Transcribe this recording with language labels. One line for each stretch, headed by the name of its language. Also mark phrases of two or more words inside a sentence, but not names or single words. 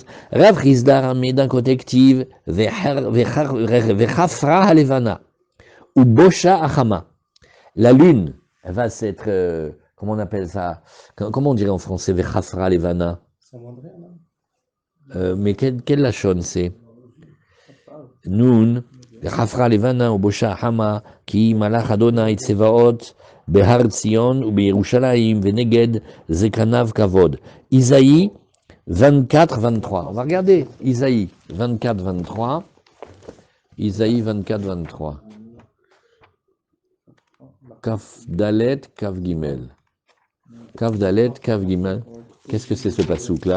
French: Rav Chizda ramène d'un côté
Hebrew: כתיב, וחפרה הלבנה ובושה החמה.
French: La lune, elle va s'être, comment on appelle ça? Comment on dirait en français,
Hebrew: וחפרה הלבנה?
French: Mais quelle lachon c'est?
Hebrew: נון, וחפרה לבנה ובושה החמה, כי מלך ה' צבאות, בהר ציון ובירושלים, ונגד, זקניו כבוד.
French: Isaïe 24-23. On va regarder Isaïe 24-23. Isaïe 24-23.
Hebrew: כף דלת, כף גימל. כף דלת, כף גימל.
French: Qu'est-ce que c'est ce pasouk là?